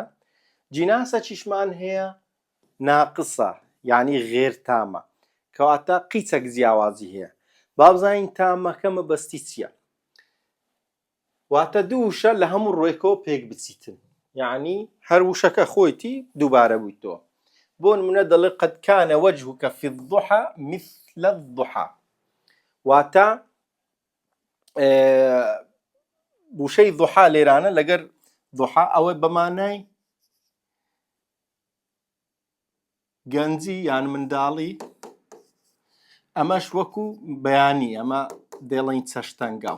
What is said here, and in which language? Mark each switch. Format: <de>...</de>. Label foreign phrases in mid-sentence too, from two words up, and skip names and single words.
<ckb>جیناسە چیشمان هەیە ناقسە، یعنی غێر تامە، کەواتە قیچەک جیاوازی هەیە. با بزانین تامەکە مەبەستی چییە؟ واتە دووشە لە هەموو ڕوویەکەوە پێک بچیتن، یعنی هەر وشەکە خۆیتی دووبارە بوویتەوە. بۆ نمونە دەڵێ</ckb> <ar>قەد کانە وەجهوکە فی الضحى مثل الضحى،</ar> <ckb>واتە وشەی ضحا لێرانە لەگەر ضحا ئەوە بەمانای گەنجی یان منداڵی، ئەمەش وەکو بەیانی ئەمە دێڵین چەشتەنگاو.</ckb>